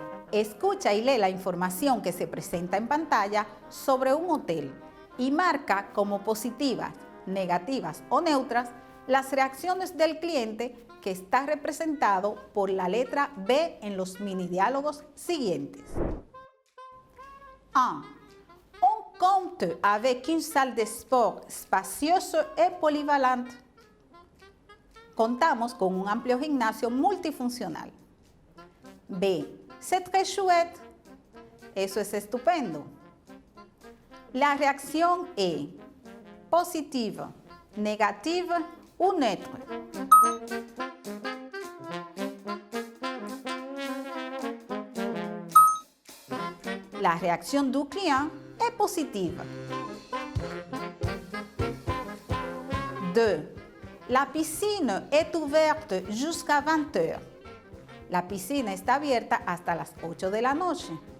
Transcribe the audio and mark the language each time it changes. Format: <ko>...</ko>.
<es>Escucha y lee la información que se presenta en pantalla sobre un hotel y marca como positivas, negativas o neutras las reacciones del cliente que está representado por la letra B en los mini diálogos siguientes. 1.</es> <fr>On compte avec une salle de sport spacieuse et polyvalente.</fr> <es>Contamos con un amplio gimnasio multifuncional. B.</es> <fr>C'est très chouette.</fr> <es>Eso es estupendo.</es> <fr>La reacción est positive, négative ou neutre. La réaction du client est positive. 2. La piscine est ouverte jusqu'à 20 heures.</fr> <es>La piscina está abierta hasta las 8 de la noche.</es>